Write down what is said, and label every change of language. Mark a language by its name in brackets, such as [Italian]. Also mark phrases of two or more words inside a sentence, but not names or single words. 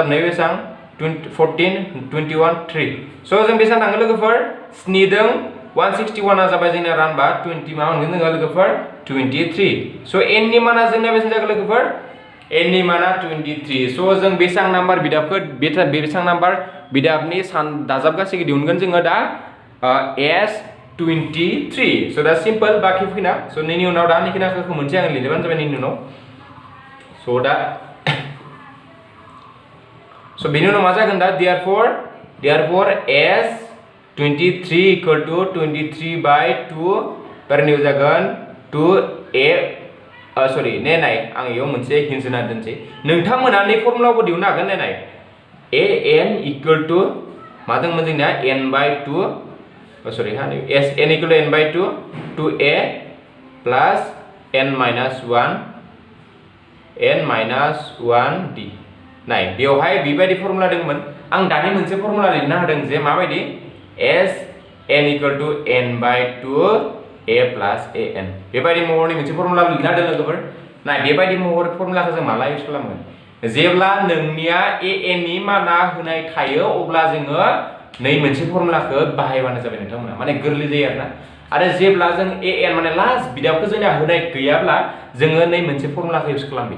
[Bodo] नै बेसां 14 21 3 स जों बेसां थाङो लोगोफोर 7 जों 161 आ जाबाय जोंना रानबा 20 मा मोनगोन जोङो लोगोफोर 23 स n नि माना जोंना बेसां जागोन लोगोफोर n नि माना 23 स जों बेसां नाम्बार बिदाबखौ बेसां नाम्बार बिदाबनि सान दाजाब गासैखौ दिहुनगोन जोङो दा s 23 so दा सिम्पल बाकी फैना so नैनि उनाव दा नि खिनाखौ मोनसे आं लिरबानो जाबाय नैनि उनाव so दा so बेनि उनाव मा जागोन दा [English] therefore s 23 equal to 23 by 2 [Bodo] परनिउ जागोन 2a sorry ने नाय आं इयाव मोनसे हिन्स होना दोनसै नोंथांमोना नै फर्मुलाखौ दिहुननो हागोन ने नाय [English] an equal to [Bodo] मा दंमोन जोंना [English] n by 2 sorry [Bodo] हा [English] s n equal to n by 2 2a plus n minus 1 [Bodo] d नाय बेवहाय बेबायदि फर्मुला दंमोन आं दानि मोनसे फर्मुला लिरना होदों जे माबायदि [English] s n equal to n by 2 a plus an [Bodo] बेबायदि महरनि मोनसे फर्मुला लिरना होदों लोगोफोर नाय बेबायदि महर फर्मुलाखौ जों माला इउज खालामगोन जेब्ला नोंनिया an नि माना होनाय थायो अब्ला जोङो नै मोनसे फर्मुलाखौ बाहायबानो जाबाय नोंथांमोना माने गोरलै जायो आरोना आरो जेब्ला जों an माने लास्ट बिदाबखौ जोंना होनाय गैयाब्ला जोङो नै मोनसे फर्मुलाखौ इउज खालामबाय